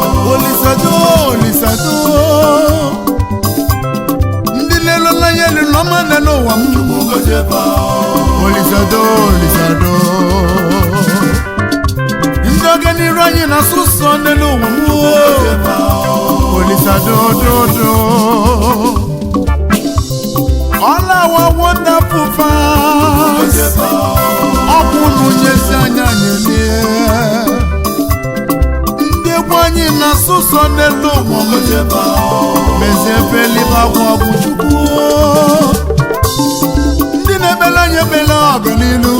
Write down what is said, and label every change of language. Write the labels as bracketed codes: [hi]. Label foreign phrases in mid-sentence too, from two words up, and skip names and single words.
[ig] Olisa do, Olisa do. Ndị na-elola ya elu n'ọma n'elu ụwa m. Olisa do, Olisa do. Ndị oge n'iru anyị na-asụ sọ n'elu ụwa m. Olisa do, do, do. [en] All our wonderful fans. [ig] Ọ bụ unu nyezi anyị anyị lie. Ndị egwu anyị na-asụ sọ n'elu ụwa m. Mezie ebe eluigwe agwụ ọgwụ Chukwu. Ndị na-ekpele anyị ekpele ọganilu.